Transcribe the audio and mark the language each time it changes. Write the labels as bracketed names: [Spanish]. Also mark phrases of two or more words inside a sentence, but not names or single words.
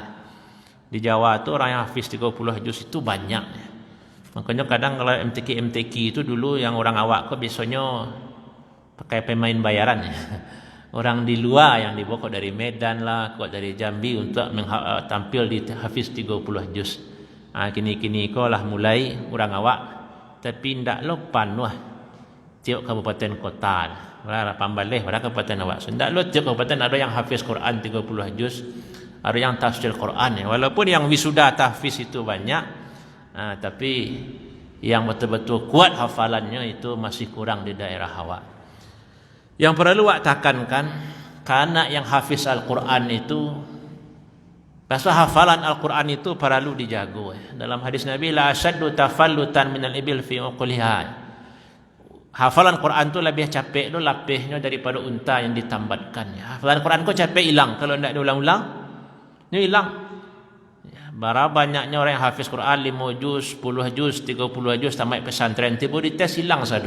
[Minangkabau] Di Jawa tu orang yang hafiz 30 juz itu banyak. Makanya kadang kalau MTQ itu dulu yang orang awak kok biasanya pakai pemain bayaran ya. Orang di luar yang dibawa kok dari Medan lah, kok dari Jambi untuk tampil di hafiz 30 juz. Kini-kini kok lah mulai orang awak, tapi ndak lopan wah tiap kabupaten kota. Wala pambaleh pada kabupaten awak. So, ndak lo tiap kabupaten ada yang hafiz Quran 30 juz, ada yang tafsir Quran ya. [Indonesian] Walaupun yang wisuda tahfiz itu banyak, tapi yang betul-betul kuat hafalannya itu masih kurang di daerah awak. Yang perlu awak tekankan, karena yang hafiz Al-Quran itu, pasal hafalan Al-Quran itu perlu dijaga. Dalam hadis Nabi, [Arabic] لا أشد تفلتا من الإبل في عقلها. [Indonesian] Hafalan Quran itu lebih capek tu lapihnya daripada unta yang ditambatkan. Hafalan Quran kau capek hilang kalau tidak diulang-ulang, ini hilang. Berapa banyaknya orang yang hafiz Quran 5 juz, 10 juz, 30 juz sampai pesantren tiba di tes hilang satu.